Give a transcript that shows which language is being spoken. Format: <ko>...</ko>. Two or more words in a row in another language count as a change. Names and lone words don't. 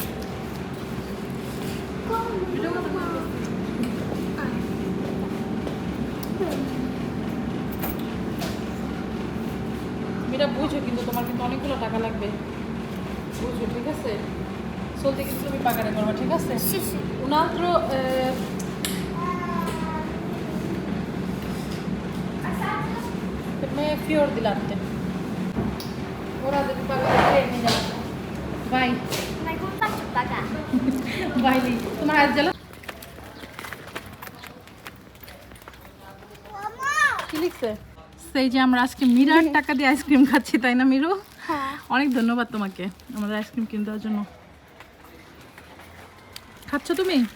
<bn>মিরা বুঝো, কিন্তু তোমার কিন্তু অনেকগুলো টাকা লাগবে, বুঝো, ঠিক আছে? চলতে কিন্তু তুমি পাকারে করবা, ঠিক আছে?</bn> <it>Sì, sì. Un altro per me fior di latte. Ora devi pagare te, Mira. Vai, Ma come faccio a pagare? vai lì.</it> <bn>তোমার হাত জ্বালা? কি লিখছে? সেই যে আমরা আজকে মিরার টাকা দিয়ে আইসক্রিম খাচ্ছি, তাই না মিরু? হ্যাঁ। অনেক ধন্যবাদ তোমাকে আমাদের আইসক্রিম কিনে দেওয়ার জন্য। খাচ্ছ তুমি?</bn>